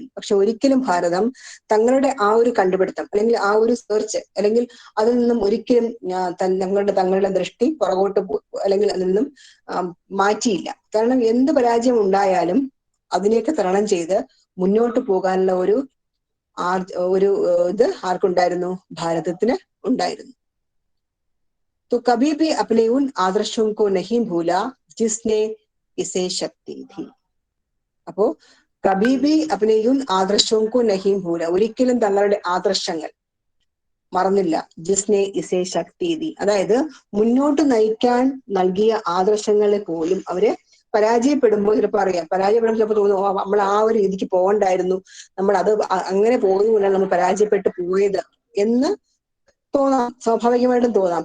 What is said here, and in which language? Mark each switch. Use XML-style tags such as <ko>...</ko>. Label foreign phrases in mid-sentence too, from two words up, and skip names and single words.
<ml>പക്ഷെ ഒരിക്കലും ഭാരതം തങ്ങളുടെ ആ ഒരു കണ്ടുപിടുത്തം അല്ലെങ്കിൽ ആ ഒരു സെർച്ച് അല്ലെങ്കിൽ അതിൽ നിന്നും ഒരിക്കലും തങ്ങളുടെ ദൃഷ്ടി പുറകോട്ട് അല്ലെങ്കിൽ അതിൽ നിന്നും മാറ്റിയില്ല. കാരണം എന്ത് പരാജയം ഉണ്ടായാലും അതിനെയൊക്കെ തരണം ചെയ്ത് മുന്നോട്ട് പോകാനുള്ള ഒരു ഇത് ആർക്കുണ്ടായിരുന്നു? ഭാരതത്തിന് ഉണ്ടായിരുന്നു.</ml> <hi>तो कभी भी अपने उन आदर्शों को नहीं भूला जिसने इसे शक्ति दी. അപ്പോ कभी भी अपने उन आदर्शों को नहीं भूला,</hi> <ml>ഒരിക്കലും തങ്ങളുടെ ആദർശങ്ങൾ മറന്നില്ല.</ml> <hi>जिसने इसे शक्ति दी,</hi> <ml>അതായത് മുന്നോട്ട് നയിക്കാൻ നൽകിയ ആദർശങ്ങളെ പോലും അവര് പരാജയപ്പെടുമ്പോൾ ചിലപ്പോൾ അറിയാം, പരാജയപ്പെടുമ്പോൾ ചിലപ്പോൾ തോന്നും, നമ്മൾ ആ ഒരു രീതിക്ക് പോകണ്ടായിരുന്നു, നമ്മൾ അത് അങ്ങനെ പോകുന്നതുകൊണ്ടാണ് നമ്മൾ പരാജയപ്പെട്ടു പോയത് എന്ന് തോന്നാം, സ്വാഭാവികമായിട്ടും തോന്നാം.</ml>